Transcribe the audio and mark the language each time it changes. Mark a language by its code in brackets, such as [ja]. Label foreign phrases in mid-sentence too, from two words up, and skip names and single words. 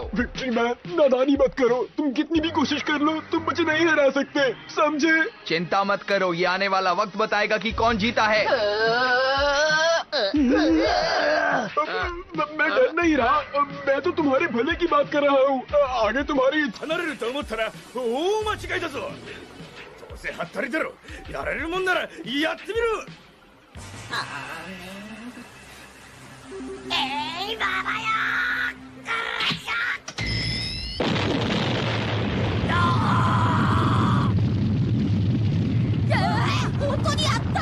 [hi] विक्ट्री मैन, नादानी मत करो। तुम कितनी भी कोशिश कर लो, तुम मुझे नहीं हरा सकते, समझे? चिंता मत करो, ये आने वाला वक्त बताएगा कि कौन जीता है। मैं डर नहीं रहा, मैं तो तुम्हारे भले की बात कर रहा हूँ। आगे तुम्हारी [ja] 離れると思ったら大間違いだぞ。どうせはったりだろ。やられるもんならやってみろ。本当にやった。